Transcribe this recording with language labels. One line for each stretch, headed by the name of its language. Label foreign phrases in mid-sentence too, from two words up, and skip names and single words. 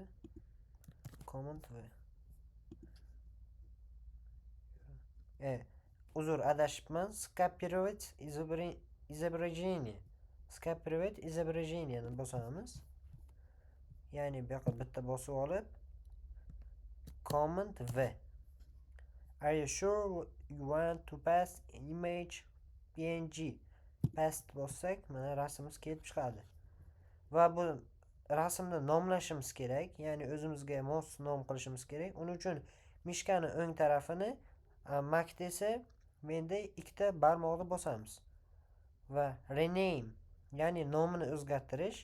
English: Command V.
Uzbek: Uzr, adashibman. Copyright изображение ni bosamiz. Ya'ni bu yoqqa bitta bosib olib
English: Command V. Are you sure you want to pass image PNG?
Uzbek: Paste bossak, mana rasmimiz kelib chiqadi. Va bu rasmni nomlashimiz kerak, ya'ni o'zimizga mos nom qilishimiz kerak. Uning uchun mishkani o'ng tarafini Mac desa, menda ikkita barmoqni bosamiz. Va rename, ya'ni nomini o'zgartirish.